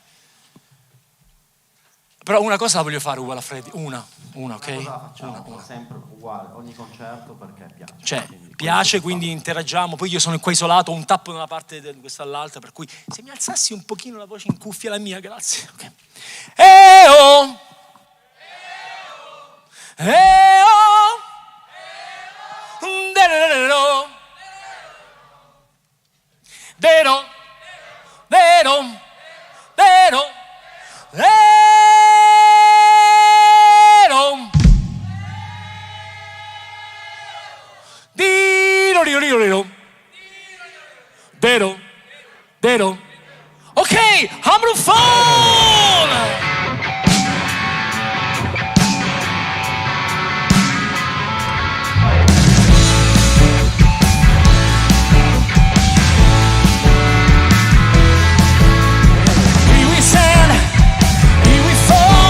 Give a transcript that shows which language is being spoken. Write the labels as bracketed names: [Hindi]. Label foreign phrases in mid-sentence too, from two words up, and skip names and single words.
[Italian] Però una cosa la voglio fare uguale a Freddy, una, ok? Cosa facciamo? Una. Sempre uguale, ogni concerto perché piace. Cioè, piace, quindi interagiamo. Poi io sono qua isolato, ho un tappo da una parte e questa all'altra, per cui se mi alzassi un pochino la voce in cuffia la mia, grazie. Okay. E-oh! E-oh! De-ro! Dero! Dero! Dero! Dero! Dero, Dero. [English] Ok, Hammerphone! Here we stand, here we fall.